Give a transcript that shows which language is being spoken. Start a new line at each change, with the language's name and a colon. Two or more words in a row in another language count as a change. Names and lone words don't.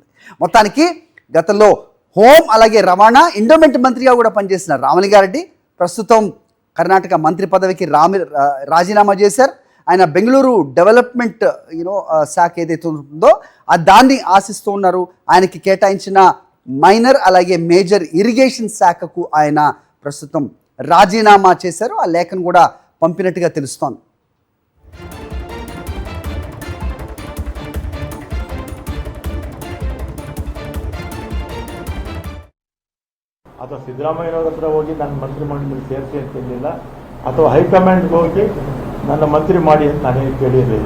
Telugu: మొత్తానికి గతంలో హోం అలాగే రవాణా ఎండోమెంట్ మంత్రిగా కూడా పనిచేసిన రామలింగారెడ్డి ప్రస్తుతం కర్ణాటక మంత్రి పదవికి రాజీనామా చేశారు. ఆయన బెంగళూరు డెవలప్మెంట్ శాఖ ఏదైతే ఉంటుందో దాన్ని ఆశిస్తూ ఉన్నారు. ఆయనకి కేటాయించిన మైనర్ అలాగే
English: major irrigation
Telugu: శాఖకు ఆయన ప్రస్తుతం రాజీనామా చేశారు. ఆ లేఖను కూడా పంపినట్టుగా తెలుస్తోంది.
Kannada: ಅಥವಾ ಸಿದ್ದರಾಮಯ್ಯನವರ ಹತ್ರ ಹೋಗಿ ನನ್ನ ಮಂತ್ರಿ ಮಂಡಳಿ ಸೇರಿಸಿ ಅಂತ ಹೇಳಿಲ್ಲ, ಅಥವಾ ಹೈಕಮಾಂಡ್ಗೆ ಹೋಗಿ ನನ್ನ ಮಂತ್ರಿ ಮಾಡಿ ಅಂತ ನಾನೇನು ಕೇಳಿರಲಿಲ್ಲ.